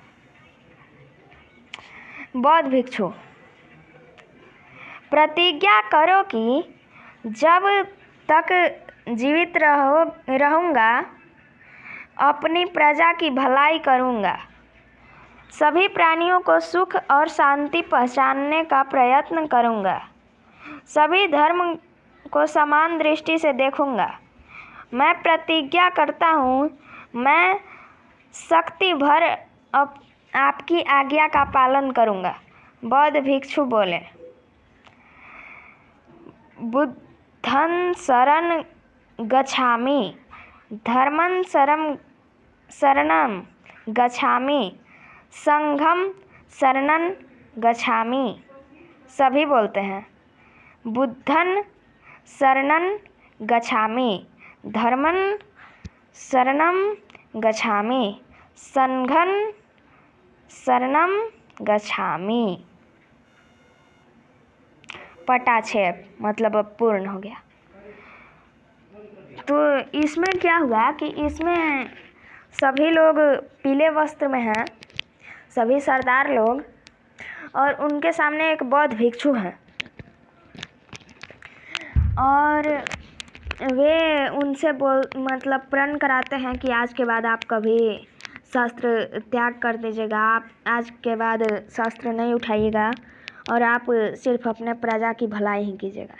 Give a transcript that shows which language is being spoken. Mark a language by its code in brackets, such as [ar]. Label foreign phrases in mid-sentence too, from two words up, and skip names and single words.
[hi] बौद्ध भिक्षु, प्रतिज्ञा करो कि जब तक जीवित रहूँगा अपनी प्रजा की भलाई करूँगा, सभी प्राणियों को सुख और शांति पहुँचाने का प्रयत्न करूँगा, सभी धर्म को समान दृष्टि से देखूँगा। मैं प्रतिज्ञा करता हूँ, मैं शक्ति भर आपकी आज्ञा का पालन करूँगा। बौद्ध भिक्षु बोले, [pi] बुद्धं शरण गच्छामि, धर्मं शरणं गच्छामि, संघं शरणं गच्छामि। [hi] सभी बोलते हैं, [pi] बुद्धं शरणं गच्छामि, धर्मं शरणं गच्छामि, संघं शरणं गच्छामि। [hi] पटाक्षेप मतलब अब पूर्ण हो गया। तो इसमें क्या हुआ कि इसमें सभी लोग पीले वस्त्र में हैं, सभी सरदार लोग, और उनके सामने एक बौद्ध भिक्षु है और वे उनसे मतलब प्रण कराते हैं कि आज के बाद आप कभी शस्त्र त्याग कर दीजिएगा, आप आज के बाद शस्त्र नहीं उठाइएगा और आप सिर्फ अपने प्रजा की भलाई ही कीजिएगा।